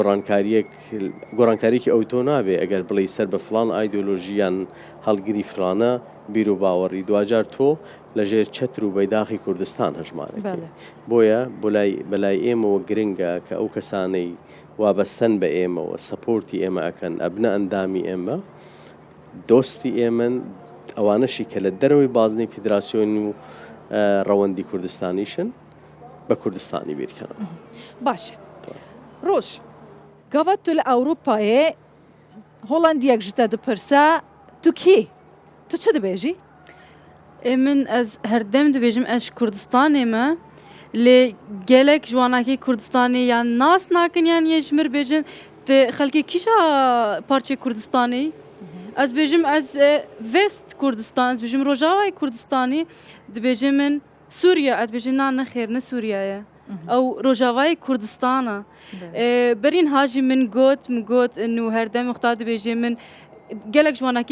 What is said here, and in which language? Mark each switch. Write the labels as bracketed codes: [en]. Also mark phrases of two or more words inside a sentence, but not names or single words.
[ckb] گۆڕانکاریکی ئەو تۆ نابێ ئەگەر بڵی سەر بە فلان ئایدۆلۆژیان هەڵگیری فلانە بیر و باوەڕی دوجار تۆ لەژێر چەتر و بەیداخی کوردستان هەژمارێک بۆیە بەلای ئێمەوە گرنگە کە ئەو کەسانەی وابەستەن بە ئێمەوە سەپۆرتی ئێمە ئەکەن ئەبنە ئەندامی ئێمە دۆستی ئێمن ئەوانەشی کە لە دەرەوەی بازنەی فیدراسیۆنی و ڕەوەندی کوردستانیشن بە کوردستانی بیرکەنەوە [ku] باشە ڕۆژ گاوات تو لە ئەوروپایە هۆڵندیەک ژتە دپرسە تو کی تو چه دەبێژی؟ من ئەس هەردەم دەبێژم ئەش کوردستانێمە لێ gelek جواناکی کوردستانی یان ناس nakin yan yejmir bêjin te xelkê kîşa parçê Kurdistanê ez bêjim ez [en] West Kurdistan [ku] ez bêjim Rojavayê Kurdistanê dibêjim min Sûriye ez bêjim na nexêr ne Sûriye ew Rojavayê Kurdistan e berîn hajî min got û herdem xta dibêjim min gelek jwanakî